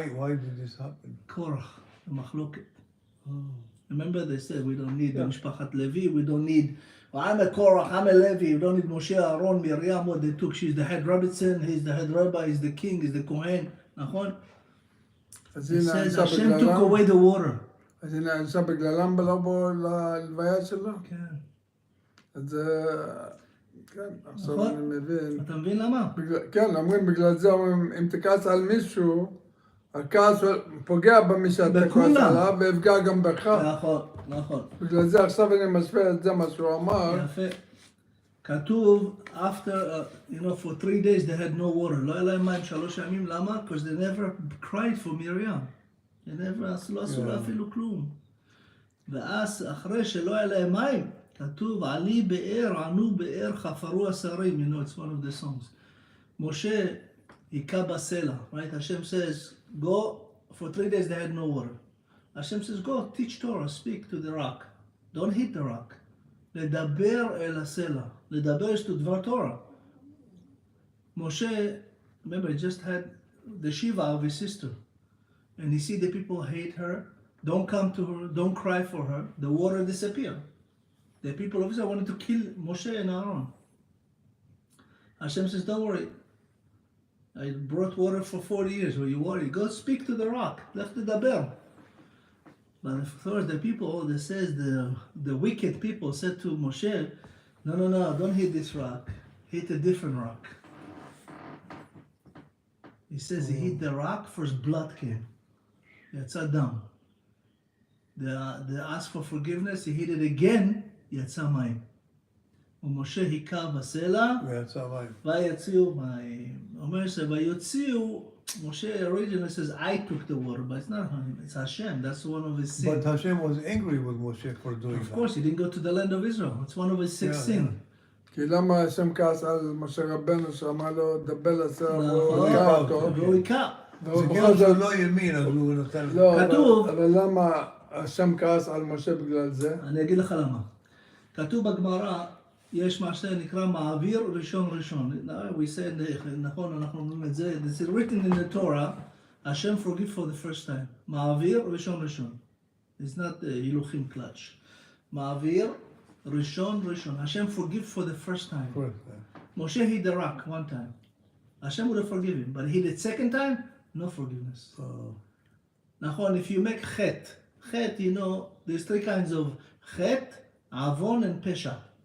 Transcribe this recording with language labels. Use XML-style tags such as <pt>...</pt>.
<en>Why did this happen? Korach, the Machloket. Remember they said we don't need the Mishpachat Levi, we don't need, well, I'm a Korach, I'm a Levi, we don't need Moshe, Aaron, Miriam, what they took. She's the head Rebbitzin, he's the head rabbi, he's the king, he's the Kohen.</en> <he>נכון? אז</he> <en>It</en> <he>הנה</he> <en>says</en> <he>ענשה</he> <en>Hashem took</en> <he>בגללם?</he> <en>away the water.</en> <he>אז הנה ענשה בגללם ולא בו ללוויה שלו? כן. אז כן, עכשיו נכון. אני מבין. אתה מבין למה? כן, אומרים בגלל זה, אומרים, אם תכעס על מישהו, הכעס פוגע במי שאתה כועס בכולם. עליו ויפגע גם בך. נכון, נכון. בגלל זה עכשיו אני משווה את זה מה שהוא אמר. יפה. כתוב,</he> <en>after, for 3 days they had no water.</en> <he>לא היה להם מים 3 ימים, למה?</he> <en>Because they never cried for Miriam. They never,</en> <he>לא עשו לה אפילו כלום. ואז אחרי שלא היה להם מים, כתוב, עלי באר, ענו באר, חפרו השרים.</he> <en>It's one of the songs.</en> <he>משה היכה בסלע.</he> <en>Right? Hashem says, go, for 3 days they had no water. Hashem says, go, teach Torah, speak to the rock. Don't hit the rock.</en> <he>לדבר אל הסלע. לדבר</he> <en>is to</en> <he>דבר Torah.</he> <en>Moshe, remember, he just had the Shiva of his sister. And he see the people hate her, don't come to her, don't cry for her. The water disappeared. The people of Israel wanted to kill Moshe and Aaron. Hashem says, don't worry. I brought water for 40 years. Were you worried? Go speak to the rock. Left לדבר. But of course, the people, they says the wicked people said to Moshe, no, don't hit this rock. Hit a different rock. He says he hit the rock, first blood came.</en> <he>יצא דם.</he> <en>They asked for forgiveness, he hit it again,</en> <he>יצא מים. ומשה היכה בסלע, ויציעו מים. אומר שויוציעו,</he> <en>Moshe originally says, I took the water, but it's not him, it's Hashem, that's one of his sins. But Hashem was angry with Moshe for doing that. Of course, he didn't go to the land of Israel, it's one of his 6 sins.</en> <he>כי למה השם כעס על משה רבנו שאמר לו דבר לסלע והוא היכה אותו? והוא היכה. זה כאילו שהוא לא האמין, אז הוא נתן... כתוב... אבל למה השם כעס על משה בגלל זה? אני אגיד לך למה. כתוב בגמרא, יש מה שנקרא מעביר ראשון.</he> <en>We said,</en> <he>נכון, אנחנו אומרים את זה,</he> <en>this is written in the Torah, Hashem forgive for the first time.</en> <he>מעביר ראשון.</he> <en>It's not</en> <he>הילוכים קלאץ'. מעביר ראשון.</he> <en>Hashem forgive for the first time. Moshe hit the rock 1 time. Hashem would have forgiven him, but he hit it 2nd time, no forgiveness.</en> <he>נכון,</he> <en>if you make chet, there's 3 kinds of chet, avon and pesha.</en>